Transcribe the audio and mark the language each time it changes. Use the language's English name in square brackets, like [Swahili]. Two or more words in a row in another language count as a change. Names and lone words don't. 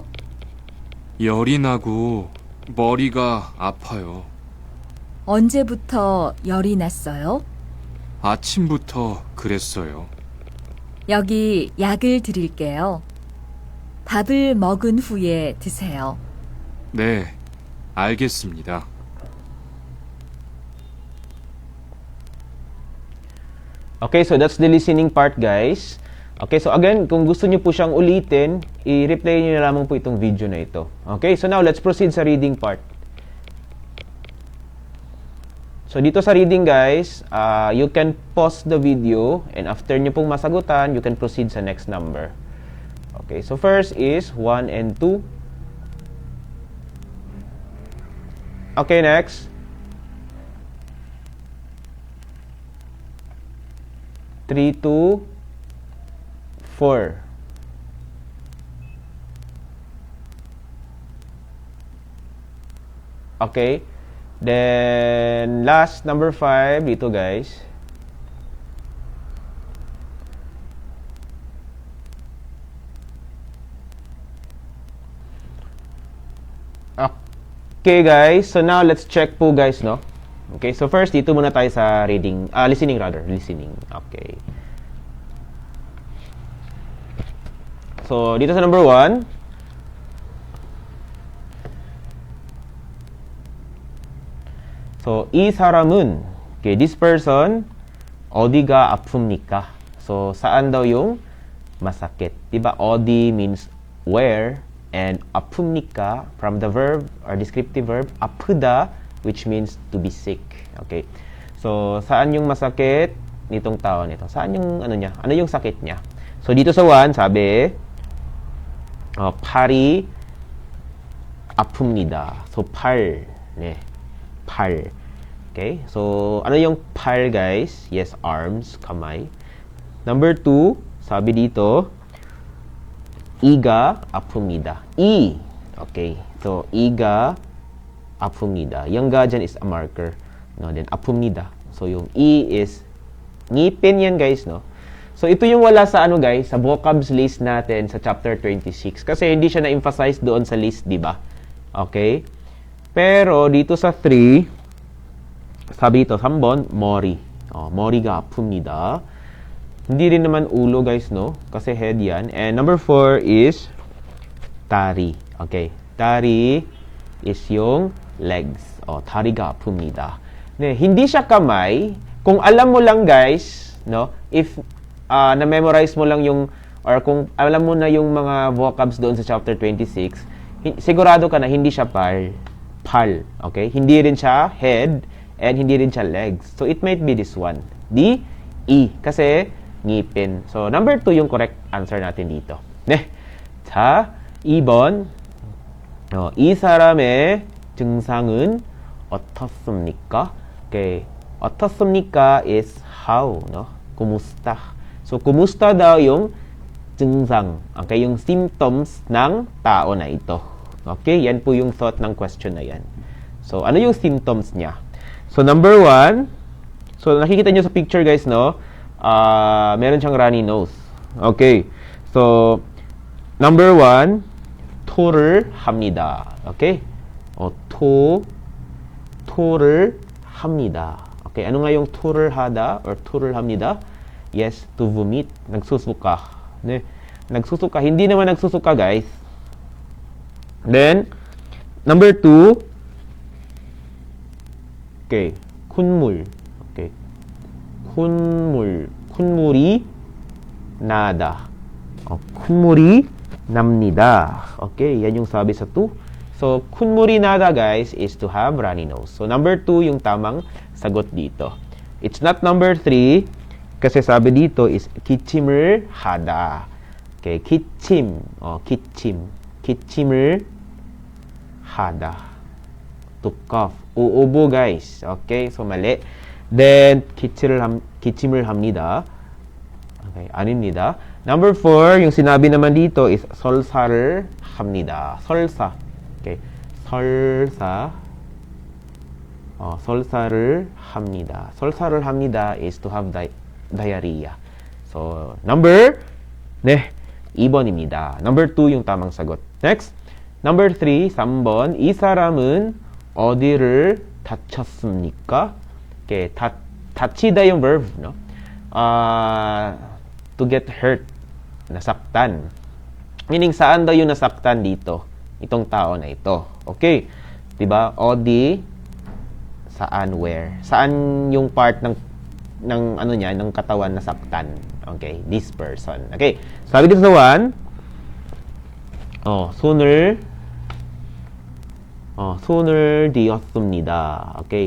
[Korean] 열이 나고 머리가 아파요. 언제부터 열이 났어요? 아침부터 그랬어요. 여기 약을 드릴게요. 밥을 먹은 후에 드세요. 네, 알겠습니다. [English] Okay, so that's the listening part, guys. Okay, so again, [Filipino] kung gusto nyo po siyang ulitin, i-replay nyo na lamang po itong video na ito. [English] Okay, so now let's proceed sa reading part. So [Filipino] dito sa [English] reading guys, you can pause the video and after [Filipino] nyo pong masagutan, [English] you can proceed sa next number. Okay, so first is 1 and 2. Okay, next. 3 to 4. Okay. Then, last, number 5, dito guys. Okay guys, so now let's check po guys, no? Okay, so first, [Filipino] dito muna tayo sa listening. Okay. So, dito sa number 1. So, [Korean] 이 사람은, [English] okay, this person, [Korean] 어디가 아픕니까? [Filipino] So, saan daw yung masakit? Diba? [English] 어디 means where, and 아픕니까 from the verb or descriptive verb, 아프다, which means to be sick. Okay. So, [Filipino] saan yung masakit nitong tao nito? Saan yung niya? Ano yung sakit niya? So, dito sa 1, sabi, [Korean] 팔이 아픕니다. So, 팔. 네. 팔. [Filipino] Okay? So, ano yung 팔, guys? [English] Yes, arms, kamay. Number 2, [Filipino] sabi dito, [Korean] 이가 아픕니다. 이. Okay. So, 이가 아픕니다. [Filipino] Yung ga dyan [English] is a marker. No, then 아픕니다. [Filipino] So, yung i is ngipin yan, guys, no? So, ito yung wala sa guys, sa vocabs list natin sa chapter 26. Kasi hindi siya na-emphasize doon sa list, di ba? Okay? Pero, dito sa 3, sabi ito, [Korean] 3번, 머리. 머리가 아픕니다. [Filipino] Hindi rin naman ulo, guys, no? Kasi head yan. [English] And number 4 is 다리. Okay. 다리 is yung legs. [Korean] 다리가 아픕니다. 네, [Filipino] hindi siya kamay. Kung alam mo lang, guys, no? If na-memorize mo lang yung, or kung alam mo na yung mga vocabs doon sa chapter 26, sigurado ka na hindi siya pal. Okay? Hindi rin siya head, and hindi rin siya legs. [English] So, it might be this one. D, E. [Filipino] Kasi, ngipin. So, number 2 yung correct answer natin dito. [Korean] 네. 자, 2번. 이 사람의 증상은 어떻습니까? [English] Okay. 어떻습니까 is how, no? [Filipino] Kumusta. So, kumusta daw yung 증상. Okay, yung symptoms ng tao na ito. Okay, yan po yung thought ng question na yan. So, ano yung symptoms niya? So, number 1, so, nakikita nyo sa picture, guys, no? [English] Meron siyang runny nose. Okay. So, number 1, [Korean] 토를 합니다. Okay? 토를 합니다. [Filipino] Okay, ano nga yung [Korean] 토를 하다 [Filipino] or [Korean] 토를 합니다? [English] Yes, to vomit. [Filipino] Nagsusuka. 네. Nagsusuka. Hindi naman nagsusuka, guys. [English] Then, number 2, [Korean] okay, 콧물. Okay. 콧물이 나다. 콧물이 납니다. [Filipino] Okay, yan yung sabi sa 2. So, [Korean] 콧물이 나다, [English] guys, is to have runny nose. [Filipino] So, number 2 yung tamang sagot dito. [English] It's not number 3 [Filipino] kasi sabi dito [English] is [Korean] 기침을 하다. Okay, 기침. 기침을 하다. [English] To cough. [Filipino] uubo, guys. [English] Okay, so [Filipino] mali. [English] Then, [Korean] 기침을 합니다. Okay, 아닙니다. [Filipino] Number 4, yung sinabi naman dito is [Korean] 설사를 합니다. [Filipino] 설사. Okay. [Korean] 설사. 설사를 합니다. 설사를 합니다 [English] is to have diarrhea. So, number 2번입니다. [Filipino] Number 2 yung tamang sagot. [English] Next. Number 3, [Korean] 3번. 이 사람은 어디를 다쳤습니까? [English] Okay, 다치다 yung verb, no? To get hurt. [Filipino] Nasaktan. Meaning, saan daw yung nasaktan dito? Itong tao na ito. Okay. Diba? Odi, saan, where? Saan yung part ng ano niya, ng katawan nasaktan? [English] Okay. This person. [Filipino] Okay. Sabi dito sa 1, [Korean] 손을 뒤었습니다. Okay.